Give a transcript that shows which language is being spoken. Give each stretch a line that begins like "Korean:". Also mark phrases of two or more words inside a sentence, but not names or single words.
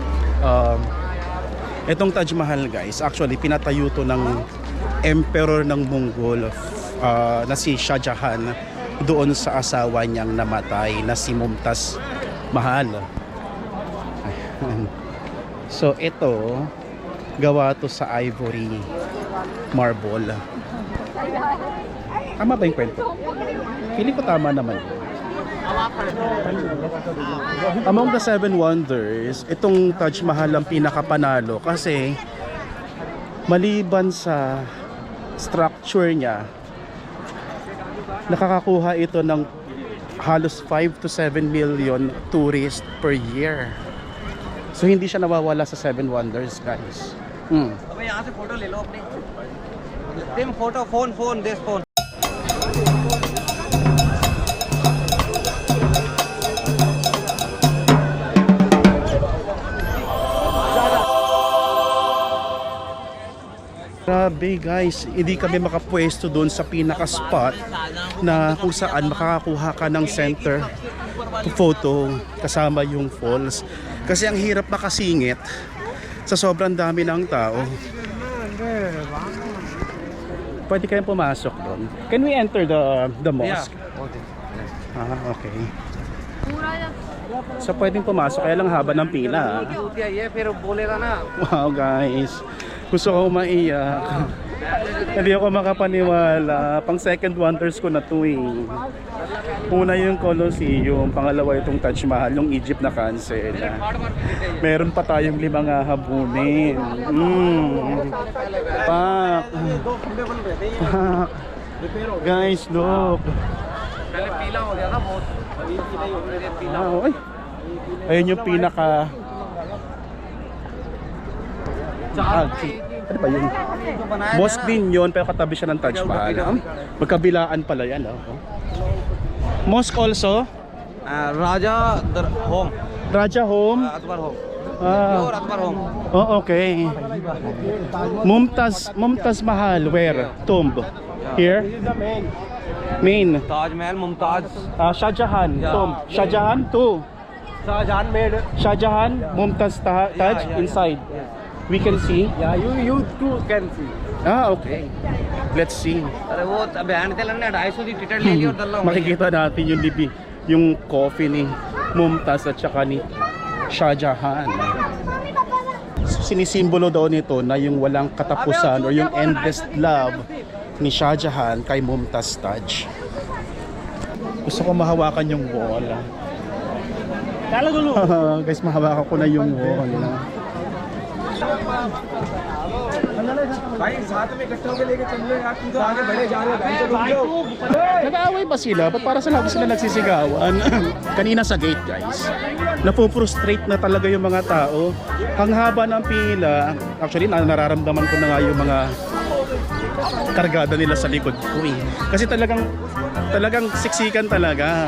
Filipino: Itong Taj Mahal, guys, actually pinatayo to ng emperor ng Mongol na si Shahjahan doon sa asawa niyang namatay na si Mumtaz Mahal. So ito, gawa to sa ivory. marble. Tama ba yung kwento? Feeling ko tama naman.
English: Among the 7 wonders,
Filipino: itong Taj Mahal ang pinakapanalo kasi maliban sa structure niya, nakakakuha ito ng halos
English: 5 to 7 million tourists per year.
Filipino: So hindi siya nawawala sa 7 wonders, guys.
Hindi: अबे यहाँ से फोटो ले लो अपनी टिम फोटो
English: phone this phone
Filipino: Grabe guys, hindi kami makapwesto doon sa pinaka-spot na kung saan makakakuha ka ng
English: center photo
Filipino: kasama yung falls. Kasi ang hirap makasingit sa sobrang dami ng tao. Pwede kayong pumasok doon.
English: Can we enter the mosque? Okay.
Filipino: So pwedeng pumasok, kaya lang haba ng pila.
Hindi: ये फिर बोलेगा ना
Filipino: Wow guys, gusto ko maiyak. Hindi ako makapaniwala. Pang second wonders ko na to eh. Una yung Colosseum, pangalawa itong Taj Mahal, yung Egypt na cancel. Meron pa tayong 5 habunin. Pak. Pak.
English: Guys, look.
Hindi: पहले पीला हो गया था बहुत अभी पीला ही हो गया पीला
Filipino: Wow, ay. Ayun yung pinaka ano ba yun? Mosque din yun, pero katabi siya ng Taj Mahal. Magkabilaan pala yan.
English: Mosque also?
Hindi: राजा होम
English: Raja Home?
Hindi: अकबर होम
English: Ah,
Hindi: और अकबर होम
English: oh, okay. Mumtaz Mahal, where? Tomb? Here? Main.
Hindi: ताजमहल मुमताज
English: Shah Jahan, tomb. Shah Jahan, too.
Hindi: शाहजहां मेड
English: Shah Jahan, Mumtaz Taj, inside. We can see. you too can see Okay. Let's see.
Hindi: अरे वो बयान थे लगने 250 की टिकट ले ली और दल्ला
Filipino: Makikita natin yung yung coffee ni Mumtaz at saka ni Shah Jahan. Sinisimbolo daw nito na yung walang katapusan or yung
English: endless love
Filipino: ni Shah Jahan kay Mumtaz Taj. Gusto ko mahawakan yung wall. Guys, mahawakan ko na yung wall.
Hindi: भाई साथ में इकट्ठे होकर लेके चल लो यार तुम तो आगे बढ़े जा रहे हो
Filipino: Nag-aaway ba sila? Ba't para sa lagi sila nagsisigawan? Kanina sa gate guys, napuprustrate na talaga yung mga tao. Ang haba ng pila. Actually, nararamdaman ko na nga yung mga kargada nila sa likod ko eh. Kasi talagang siksikan talaga.